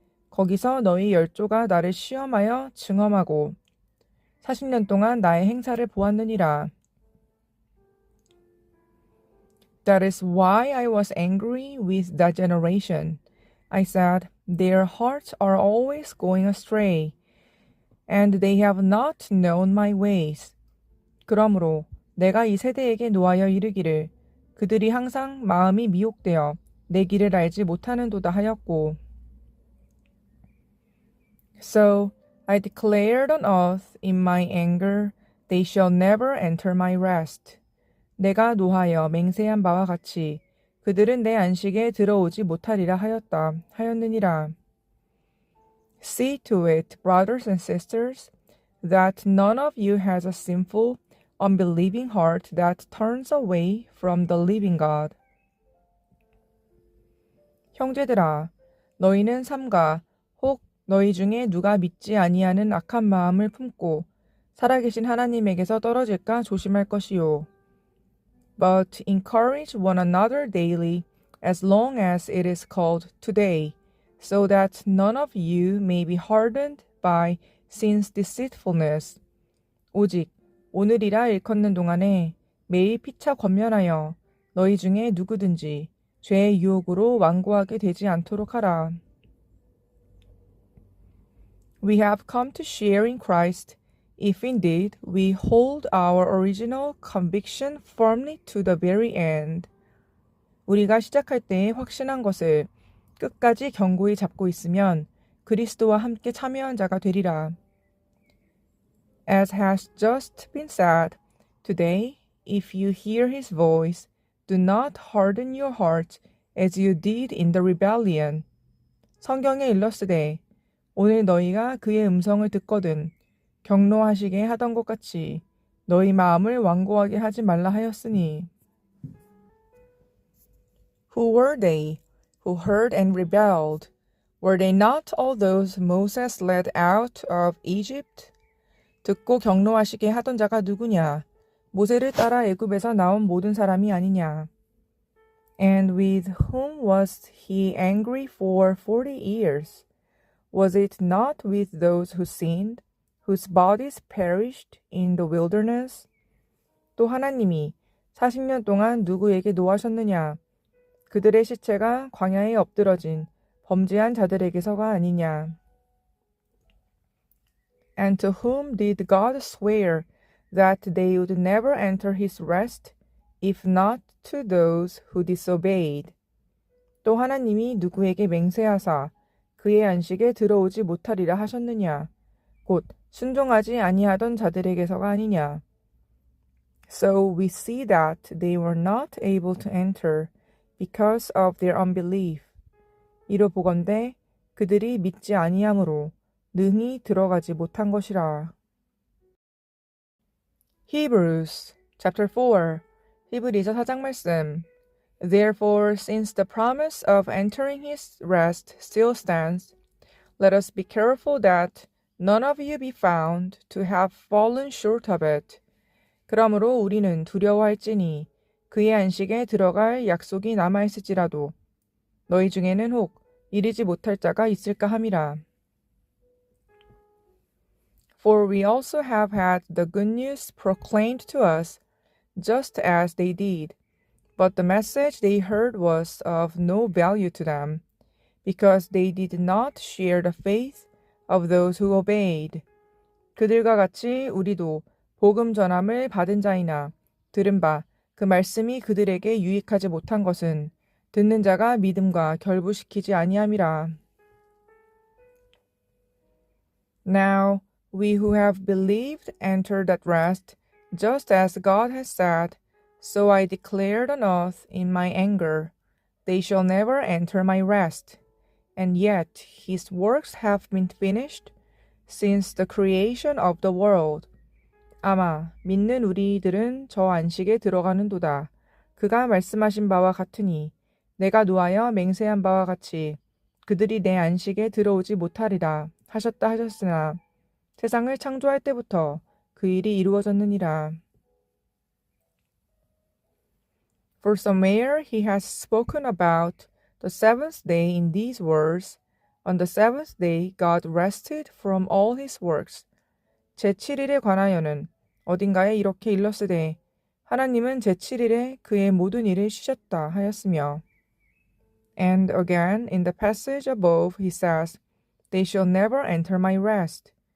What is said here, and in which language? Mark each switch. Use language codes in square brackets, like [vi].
[ko] 거기서 너희 열조가 나를 시험하여 증험하고 40년 동안 나의 행사를 보았느니라. [en] That is why I was angry with that generation. I said, their hearts are always going astray, and they have not known my ways. [ko] 그러므로 내가 이 세대에게 노하여 이르기를 그들이 항상 마음이 미혹되어 내 길을 알지 못하는도다 하였고. [en] So I declared on oath in my anger, they shall never enter my rest. [ko] 내가 노하여 맹세한 바와 같이 그들은 내 안식에 들어오지 못하리라 하였느니라. [en] See to it, brothers and sisters, that none of you has a sinful, unbelieving heart that turns away from the living God. [ko] 형제들아, 너희는 삼가 혹 너희 중에 누가 믿지 아니하는 악한 마음을 품고 살아계신 하나님에게서 떨어질까 조심할 것이요. [en] But encourage one another daily, as long as it is called today, so that none of you may be hardened by sin's deceitfulness. [ko] 오직 오늘이라 일컫는 동안에 매일 피차 권면하여 너희 중에 누구든지 죄의 유혹으로 완고하게 되지 않도록 하라. [en] We have come to share in Christ, if indeed we hold our original conviction firmly to the very end. [ko] 우리가 시작할 때에 확신한 것을 끝까지 견고히 잡고 있으면 그리스도와 함께 참여한 자가 되리라. [en] As has just been said, today, if you hear his voice, do not harden your heart as you did in the rebellion. [ko] 성경에 일렀으되 오늘 너희가 그의 음성을 듣거든 경노하시게 하던 것 같이 너희 마음을 완고하게 하지 말라 하였으니. [en] Who were they who heard and rebelled? Were they not all those Moses led out of Egypt? [ko] 듣고 경노하시게 하던 자가 누구냐? 모세를 따라 애굽에서 나온 모든 사람이 아니냐? [en] And with whom was he angry for 40 years? Was it not with those who sinned, whose bodies perished in the wilderness? [ko] 또 하나님이 40년 동안 누구에게 노하셨느냐? 그들의 시체가 광야에 엎드러진 범죄한 자들에게서가 아니냐? [en] And to whom did God swear that they would never enter his rest, if not to those who disobeyed? [ko] 또 하나님이 누구에게 맹세하사 그의 안식에 들어오지 못하리라 하셨느냐? 곧 순종하지 아니하던 자들에게서가 아니냐? [en] So we see that they were not able to enter because of their unbelief. [ko] 이로 보건대 그들이 믿지 아니함으로 능히 들어가지 못한 것이라. [en] Hebrews chapter 4 [ko] 히브리서 4장 말씀. [en] Therefore, since the promise of entering his rest still stands, let us be careful that none of you be found to have fallen short of it. [ko] 그러므로 우리는 두려워할지니 그의 안식에 들어갈 약속이 남아있을지라도 너희 중에는 혹 이르지 못할 자가 있을까 함이라. [en] For we also have had the good news proclaimed to us, just as they did. But the message they heard was of no value to them, because they did not share the faith of those who obeyed. [ko] 그들과 같이 우리도 복음 전함을 받은 자이나 들은 바 그 말씀이 그들에게 유익하지 못한 것은 듣는 자가 믿음과 결부시키지 아니함이라. [en] Now we who have believed enter that rest, just as God has said, so I declared on oath in my anger, they shall never enter my rest. And yet his works have been finished since the creation of the world. [ko] 아마 믿는 우리들은 저 안식에 들어가는도다. 그가 말씀하신 바와 같으니 내가 노하여 맹세한 바와 같이 그들이 내 안식에 들어오지 못하리라 하셨다 하셨으나 세상을 창조할 때부터 그 일이 이루어졌느니라. [en] For somewhere he has spoken about the seventh day in these words, On the seventh day God rested from all his works. [ko] 제7일에 관하여는 어딘가에 이렇게 일렀으되 하나님은 제7일에 그의 모든 일을 쉬셨다 하였으며 [en] And again in the passage above he says, They shall never enter my rest.